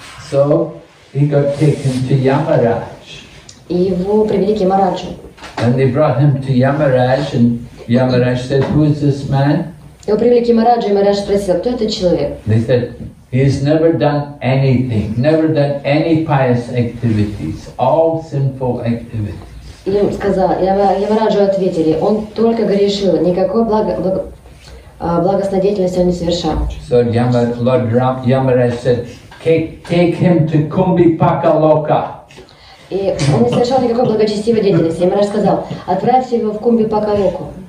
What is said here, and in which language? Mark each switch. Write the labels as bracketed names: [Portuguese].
[English] So he got taken to Yamaraj. [Russian] И его привели к Ямараджу. [English] And they brought him to Yamaraj, and Yamaraj said, "Who is this man?" [Russian] Его привели к Ямараджу, и Ямарадж спросил, кто этот человек? [English] They said, "He has never done anything, never done any pious activities, all sinful activities." [Russian] Им сказал, Ямараджу ответили, он только грешил, никакой благостной деятельности он не совершал. [English] So Lord Yamaraj said, take him to Kumbhipakaloka. [Russian] И он не совершал никакой благочестивой деятельности. Ямарадж сказал, отправьте его в Кумбипакалоку.